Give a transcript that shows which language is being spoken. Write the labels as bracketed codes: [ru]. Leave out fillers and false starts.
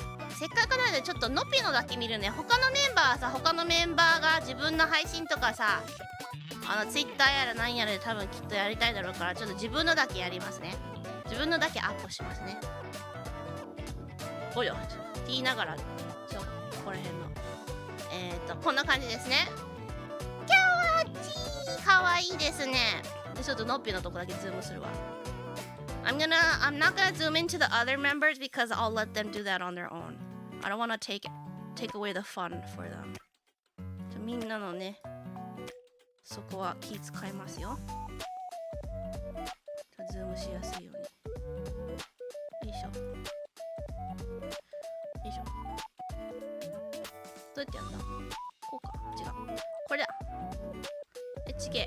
[ja] せっかくなのでちょっとのっぴのだけ見るね。他のメンバーはさ他のメンバーが自分の配信とかさツイッターやら何やらで多分きっとやりたいだろうからちょっと自分のだけやりますね。自分のだけアップしますね。およって言いながらここら辺のこんな感じですね。キャワチーかわいいですね。でちょっとのっぴのとこだけズームするわ。 [en] I'm not gonna zoom into the other members because I'll let them do that on their own. I don't wanna take away the fun for them. [ja] みんなのねそこは気使いますよ。ズームしやすいように。よいしょ。よいしょ。どうやってやるんだ？こうか。違う。これだ。ちげえ。